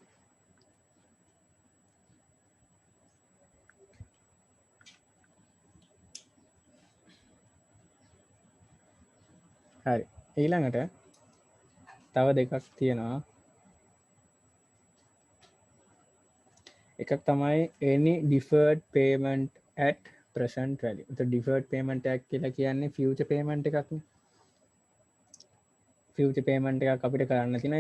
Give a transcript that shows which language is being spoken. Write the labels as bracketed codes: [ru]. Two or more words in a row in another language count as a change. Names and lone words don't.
[si] හරි. ඊළඟට තව දෙකක් තියෙනවා. [en] එකක් තමයි any deferred payment at present value. [si] එතකොට [en] deferred payment [si] එකක් කියලා කියන්නේ [en] future payment [si] එකක්නේ. [en] future payment [si] එකක් අපිට කරන්න තියෙනවා.